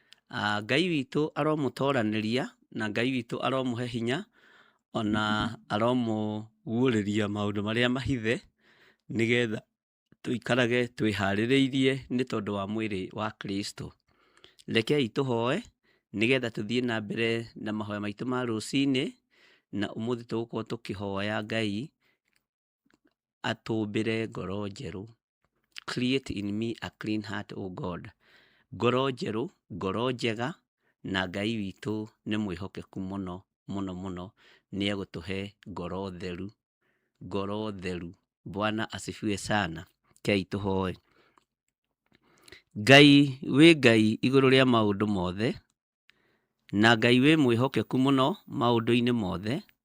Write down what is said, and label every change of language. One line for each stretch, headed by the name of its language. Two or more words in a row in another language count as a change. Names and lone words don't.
Kikuyu: Ah, Ngai witũ aromũtoranĩria na Ngai witũ aromũhe hinya, ona aromũguũrĩria maũndũ marĩa mahithe, nĩgetha tũikarage twĩharĩrĩirie nĩ tondũ wa mwĩrĩ wa Kristo. Rekei tũhoe, nĩgetha tũthiĩ na mbere na mahoya maitũ ma rũcinĩ, na ũmũthĩ tũgũkorwo tũkĩhoya Ngai atũmbĩre ngoro njerũ.
English: Create in me a clean heart, O God.
Kikuyu: Ngoro njerũ, ngoro njega, na Ngai witũ nĩ mwĩhokeku mũno, mũno, mũno. Nĩ egũtũhe ngoro theru, ngoro theru.
Swahili: Bwana asifiwe sana.
Kikuyu: Rekei tũhoe. Ngai wĩ Ngai igũrũ rĩa maũndũ mothe, na Ngai wĩ mwĩhokeku mũno maũndũ-inĩ mothe.